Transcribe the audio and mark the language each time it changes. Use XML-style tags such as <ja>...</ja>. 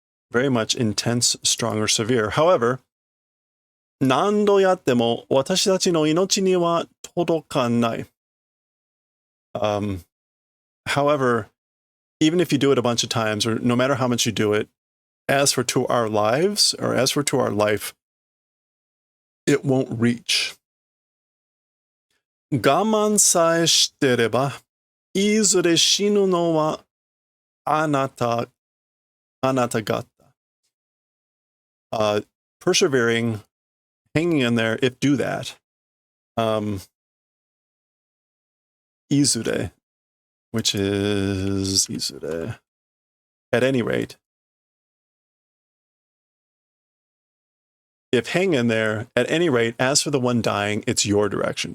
<en>Very much intense, strong, or severe. However,</en> <ja>nando yatte mo watashi tachi no inochi ni wa todokanai.</ja> <en>However, even if you do it a bunch of times, or no matter how much you do it, as for to our lives, or as for to our life, it won't reach.</en> <ja>我慢さえしてれば、いずれ死ぬのはあなた方.</ja> <en>Persevering, hanging in there, if do that. Izure, which is Izure. At any rate, if hang in there, at any rate, as for the one dying, it's your direction.</en>